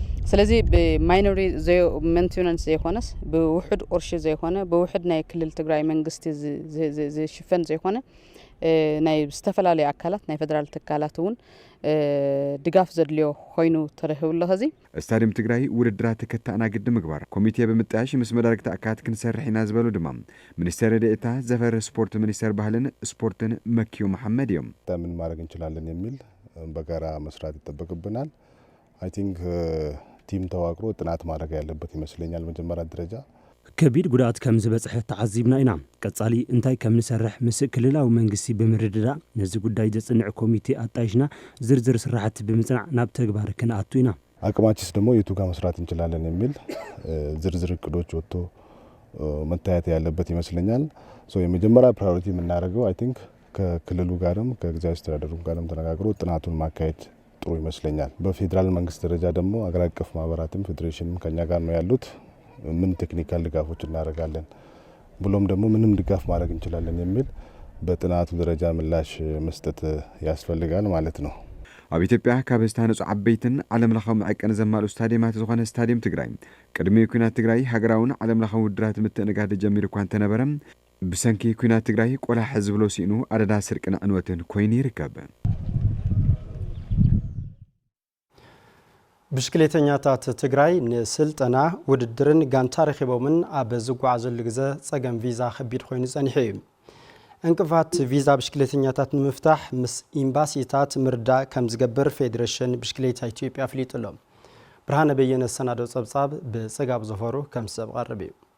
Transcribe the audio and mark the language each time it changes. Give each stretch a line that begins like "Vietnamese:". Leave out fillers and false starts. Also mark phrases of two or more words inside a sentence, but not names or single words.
Tigrinya: ስለዚህ
English: by minor maintenance
Tigrinya: ዘይኮነስ በውሕድ ቁርሺ ዘይኮነ በውሕድ ናይ ክልል ትግራይ መንግስቲ ዝሽፈን ዘይኮነ ናይ ዝተፈላለዩ አካላት ናይ ፌደራል ትካላት እውን ድጋፍ ዘድልዮ ኮይኑ ተረኺቡሎ ኸዚ ስታዲየም ትግራይ ውድድራት ከተኣናግድ ምግባር ኮሚቴ ብምጥያሽ ምስ መዳርግቲ አካላት ክንሰርሕ ኢና ዝበሉ ድማ ሚኒስትር ዴኤታ ዘፈር ስፖርት ሚኒስትር ባህልን ስፖርትን መኪዩ መሐመድ እዮም።
Amharic: ምን ማድረግ እንችላለን የሚል በጋራ መስራት ይጠበቅብናል።
English: I think
Amharic: ቲም ተዋቅሮ ጥናት ማድረግ ያለበት ይመስለኛል። መጀመሪያ ደረጃ
Tigrinya: ከቢድ ጉዳት ከም ዝበጽሐ ተዓዚብና ኢና ቀጻሊ እንታይ ከም ንሰርሕ ምስ ክልላዊ መንግስቲ ብምርድዳ ነዚ ጉዳይ ዘጽንዕ ኮሚቴ አጣይሽና ዝርዝር ስራሕቲ ብምጽናዕ ናብ ተግባር ክንኣቱ ኢና።
Amharic: አቅማችስ ደግሞ የቱ ጋር መስራት እንችላለን የሚል ዝርዝር እቅዶች ወጥቶ መታየት ያለበት ይመስለኛል። ሶ የመጀመሪያ ፕራዮሪቲ የምናደርገው
English: I think
Amharic: ከክልሉ ጋርም ከጊዜያዊ አስተዳደሩ ጋርም ተነጋግሮ ጥናቱን ማካሄድ ጥሩ ይመስለኛል። በፌደራል መንግስት ደረጃ ደግሞ አገር አቀፍ ማህበራትም ፌዴሬሽንም ከኛ ጋር ነው ያሉት። ምን ቴክኒካል ድጋፎች እናደርጋለን ብሎም ደግሞ ምንም ድጋፍ ማድረግ እንችላለን የሚል በጥናቱ ደረጃ ምላሽ መስጠት ያስፈልጋል ማለት ነው።
Tigrinya: ኣብ ኢትዮጵያ ካብ ዝተሃነጹ ዓበይትን ዓለም ለኻዊ መዐቀን ዘማልኡ ስታዲየማት ዝኾነ ስታዲየም ትግራይ ቅድሚ ኩናት ትግራይ ሃገራውን ዓለም ለኻዊ ውድድራት ምትእንጋድ ጀሚሩ እኳ እንተነበረ ብሰንኪ ኩናት ትግራይ ቆላሕ ዝብሎ ሲእኑ ኣደዳ ስርቅን ዕንወትን ኮይኑ ይርከብ። ብሽክሌተኛታት ትግራይ ንስልጠና ውድድርን ጋንታ ረኺቦምን ኣብ ዝጓዓዘሉ ግዜ ጸገም ቪዛ ከቢድ ኮይኑ ጸኒሑ እዩ። እንቅፋት ቪዛ ብሽክሌተኛታት ንምፍታሕ ምስ ኤምባሲታት ምርዳእ ከም ዝገብር ፌዴሬሽን ብሽክሌታ ኢትዮጵያ ኣፍሊጡሎ። ብርሃነ በየነ ሰናዶ ጸብጻብ ብጽጋብ ዘፈሩ ከም ሰብ ቀርብ እዩ።